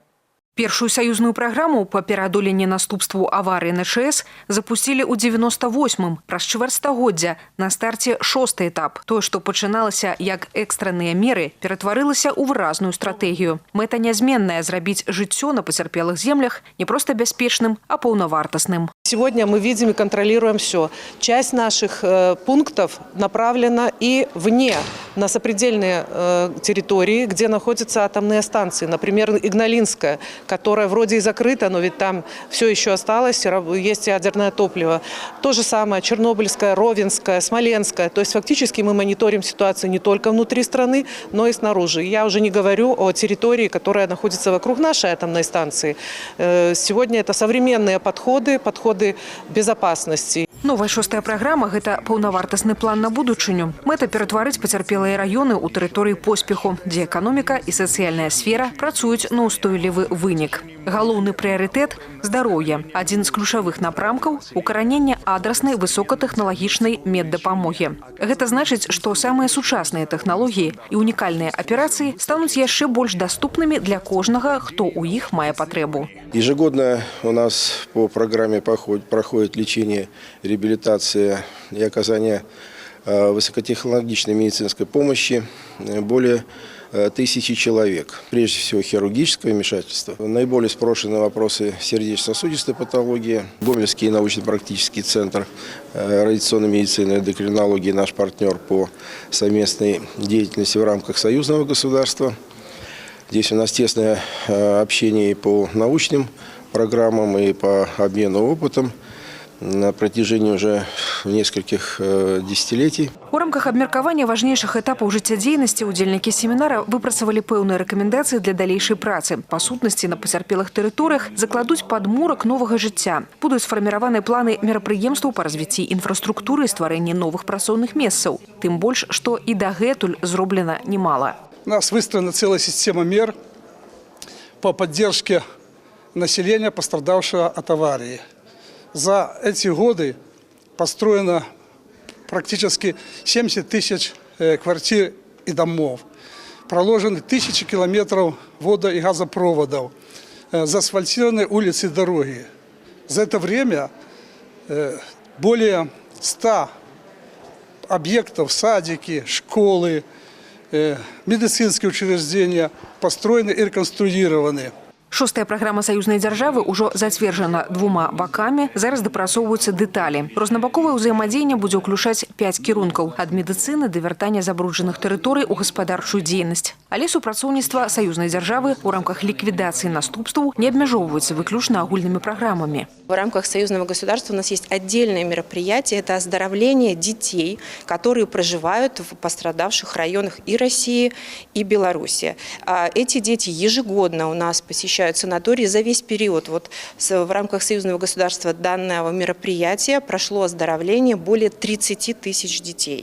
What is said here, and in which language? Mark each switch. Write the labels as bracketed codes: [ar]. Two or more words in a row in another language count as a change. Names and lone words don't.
[be] Першую саюзную праграму па пераадоленні наступству аварыі на ЧАЭС запусцілі ў 98-м, праз чвэрць стагоддзя, на старце 6-й этап. Тое, што пачыналася як экстранныя меры, ператварылася ў выразную стратэгію. Мэта нязменная – зрабіць жыццё на пацярпелых землях не проста бяспечным, а паўнавартасным. [ru] Сегодня мы видим и контролируем все. Часть наших пунктов направлена и вне, на сопредельные территории, где находятся атомные станции. Например, Игналинская, которая вроде и закрыта, но ведь там все еще осталось, есть ядерное топливо. То же самое Чернобыльская, Ровенская, Смоленская. То есть фактически мы мониторим ситуацию не только внутри страны, но и снаружи. Я уже не говорю о территории, которая находится вокруг нашей атомной станции. Сегодня это современные подходы безопасности. [be] Новая 6-я праграма – гэта паўнавартасны план на будучыню. Мэта – ператварыць пацярпелыя раёны ў тэрыторыі поспеху, дзе эканоміка і сацыяльная сфера працуюць на ўстойлівы вынік. Галоўны прыярытэт – здароўе. Адзін з ключавых напрамкаў – укараненне адраснай высокатэхналагічнай меддапамогі. Гэта значыць, што самыя сучасныя тэхналогіі і унікальныя аперацыі стануць яшчэ больш даступнымі для кожнага, хто ў іх мае патрэбу. [ru] Ежегодно у нас по программе проходит лечение, реабилитация и оказание высокотехнологичной медицинской помощи более 1000 человек. Прежде всего хирургическое вмешательство. Наиболее спрошенные вопросы сердечно-сосудистой патологии. Гомельский научно-практический центр радиационной медицины и эндокринологии, наш партнер по совместной деятельности в рамках союзного государства. Здесь у нас тесное общение и по научным программам, и по обмену опытом на протяжении уже нескольких десятилетий. [be] У рамках абмеркавання важнейшых этапаў жыццядзейнасці удзельнікі семінара выпрацавалі пэўныя рэкамендацыі для далейшай працы. Па сутнасці, на пацярпелых тэрыторыях закладуць падмурак новага жыцця. Будуць сфарміраваны планы мерапрыемстваў па развіцці інфраструктуры і стварэнні новых працоўных месцаў. Тым больш, што і дагэтуль зроблена немала. [ru] У нас выстроена целая система мер по поддержке населения, пострадавшего от аварии. За эти годы построено практически 70 тысяч квартир и домов. Проложены тысячи километров водо- и газопроводов. Заасфальтированы улицы и дороги. За это время более 100 объектов, садики, школы, медицинские учреждения построены и реконструированы. [be] 6-я праграма саюзнай дзяржавы ўжо зацверджана 2 бакамі, зараз дапрацоўваюцца дэталі. Рознабаковае ўзаемадзеянне будзе ўключаць 5 кірункаў – ад медыцыны да вяртання забруджаных тэрыторый у гаспадарчую дзейнасць. Але супрацоўніцтва саюзнай дзяржавы ў рамках ліквідацыі наступстваў не абмяжоўваецца выключна агульнымі праграмамі. [ru] В рамках союзного государства у нас есть отдельное мероприятие – это оздоровление детей, которые проживают в пострадавших районах и России, и Беларуси. Эти дети ежегодно у нас посещают санатории. За весь период в рамках союзного государства данного мероприятия прошло оздоровление более 30 тысяч детей.